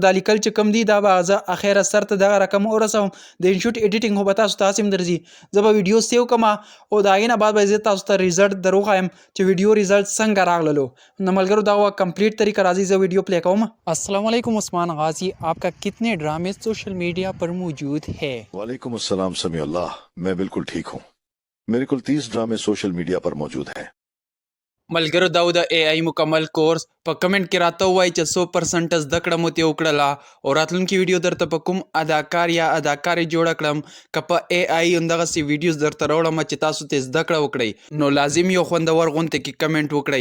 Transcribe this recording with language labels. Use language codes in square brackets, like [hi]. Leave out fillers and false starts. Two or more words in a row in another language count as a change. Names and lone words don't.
[ps] دا لیکل چې کوم دي دا به زه اخره سر ته دغه رقم ورسوم، د انشوټ ایډیټینګ خو به تاسو ته هسې هم درځي، زه به ویډیو سیو کړم او د هغې نه بعد به زه تاسو ته ریزلټ در وښایم چې ویډیو ریزلټ څنګه راغللو. نو ملګرو دا کمپلیټ طریقه راځي زه ویډیو پلی کوم. [ar] السلام علیکم عثمان غازی، [hi] आपका कितने ड्रामे [en] social media [hi] पर मौजूद है? [ar] وعليكم السلام [hi] समीउल्लाह, मैं बिल्कुल ठीक हूँ. मेरे कुल 30 ड्रामे [en] social media [hi] पर मौजूद हैं. [ps] ملګرو دا د اے آی مکمل کورس په کمنټ کې راته ووایي چې 100% زده کړه مو ترې وکړله او راتلونکي ویډیو درته په کوم اداکار یا اداکارې جوړه کړم که په اے آی همدغسې ویډیوز درته راوړم چې تاسو ته زده کړه وکړئ، نو لازم یو خوندور غونډې کې کمنټ وکړئ.